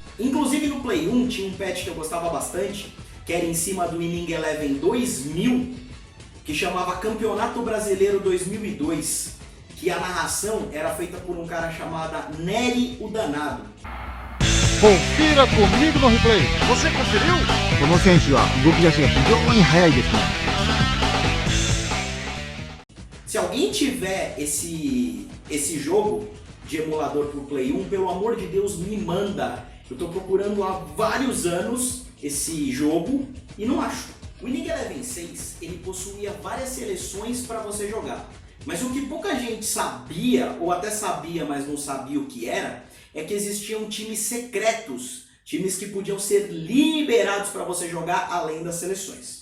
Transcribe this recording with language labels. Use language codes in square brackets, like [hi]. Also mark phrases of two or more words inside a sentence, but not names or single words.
[pt] Inclusive no Play 1 tinha um patch que eu gostava bastante, que era em cima do Winning Eleven 2000, que chamava Campeonato Brasileiro 2002, que a narração era feita por um cara chamado Nery o Danado. Confira comigo no replay. Você conferiu? [ja] この選手は動き出しが非常に速いですね。 [pt] Se alguém tiver esse jogo de emulador pro Play 1, pelo amor de Deus, me manda. Eu tô procurando há vários anos esse jogo e não acho. O Winning Eleven 6 ele possuía várias seleções para você jogar, Mas o que pouca gente sabia, ou até sabia, mas não sabia o que era, é que existiam times secretos, times que podiam ser liberados para você jogar além das seleções.